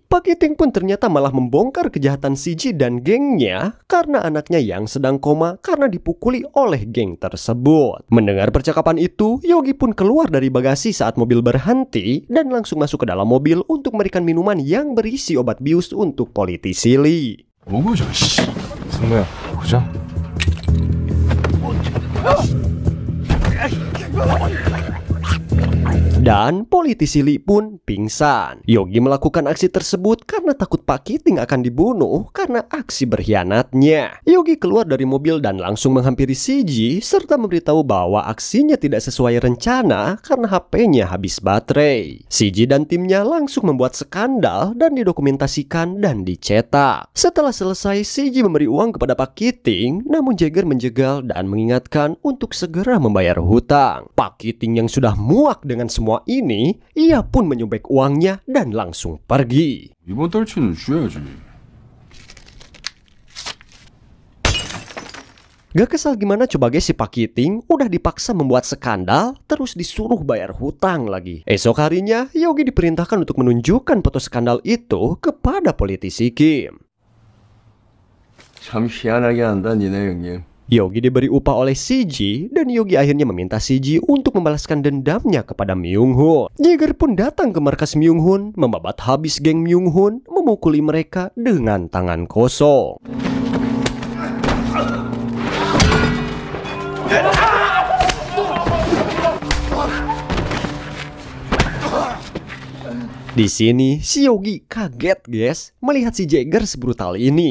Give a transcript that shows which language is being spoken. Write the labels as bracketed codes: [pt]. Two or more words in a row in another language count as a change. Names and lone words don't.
[id] Pak Kiting pun ternyata malah membongkar kejahatan Shiji dan gengnya karena anaknya yang sedang koma karena dipukuli oleh geng tersebut. Mendengar percakapan itu, Yogi pun keluar dari bagasi saat mobil berhenti dan langsung masuk ke dalam mobil untuk memberikan minuman yang berisi obat bius untuk politisi Lee. [ko] 뭐고 저 씨. 승무야, 보자. [id] Dan politisi Lee pun pingsan. Yogi melakukan aksi tersebut karena takut Pak Kiting akan dibunuh karena aksi berkhianatnya. Yogi keluar dari mobil dan langsung menghampiri Shiji serta memberitahu bahwa aksinya tidak sesuai rencana karena HP-nya habis baterai. Shiji dan timnya langsung membuat skandal dan didokumentasikan dan dicetak. Setelah selesai, Shiji memberi uang kepada Pak Kiting, namun Jaeger menjegal dan mengingatkan untuk segera membayar hutang. Pak Kiting yang sudah muak dengan semua ini, ia pun menyobek uangnya dan langsung pergi. [ko] 이번 달치는 줘야지. [id] Gak kesal gimana coba guys, si Pak Kiting udah dipaksa membuat skandal, terus disuruh bayar hutang lagi. Esok harinya, Yogi diperintahkan untuk menunjukkan foto skandal itu kepada politisi Kim. [ko] 참 희한하게 한다, 니네 형님. [id] Yogi diberi upah oleh Shiji dan Yogi akhirnya meminta Shiji untuk membalaskan dendamnya kepada Myung-hun. Jaeger pun datang ke markas Myung-hun, membabat habis geng Myung-hun, memukuli mereka dengan tangan kosong. Di sini, si Yogi kaget guys melihat si Jaeger sebrutal ini.